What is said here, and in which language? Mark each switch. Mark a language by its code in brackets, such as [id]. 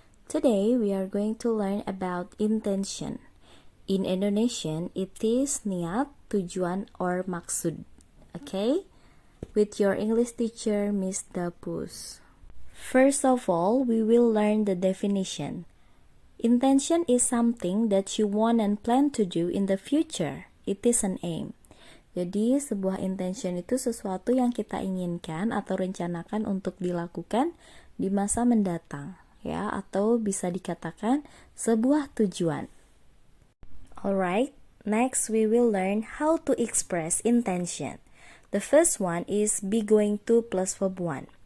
[en] Today, we are going to learn about intention. In Indonesian, it is niat, tujuan, or maksud. Okay? With your English teacher, Miss Dapus. First of all, we will learn the definition. Intention is something that you want and plan to do in the future. It is an aim. [id] Jadi, sebuah intention itu sesuatu yang kita inginkan atau rencanakan untuk dilakukan di masa mendatang, ya, atau bisa dikatakan sebuah tujuan. [en] Alright, next we will learn how to express intention. The first one is be going to plus verb 1.